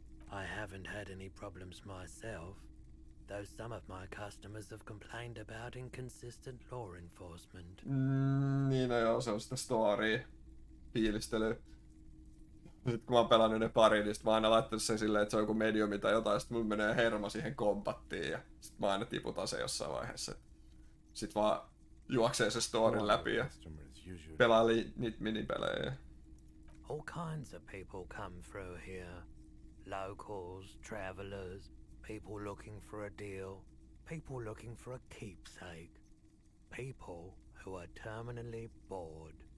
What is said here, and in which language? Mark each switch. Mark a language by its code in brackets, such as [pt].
[en] I haven't had any problems myself, though some of my customers have complained about inconsistent law enforcement. [fi] Niin no joo, se on sitä storya. Fiilistelyä. Sitten kun mä oon pelannut ne pari, niin sit mä oon aina laittanut sen silleen, että se on joku mediumi tai jotain, sit mulla menee hermo siihen kompattiin ja sit mä aina tiputan sen jossain vaiheessa. Sit vaan juoksee se storin läpi ja pelaa niitä minipelejä. [en] All kinds of people come through here. Locals, travelers, people looking for a deal, people looking for a keepsake, people who are terminally bored.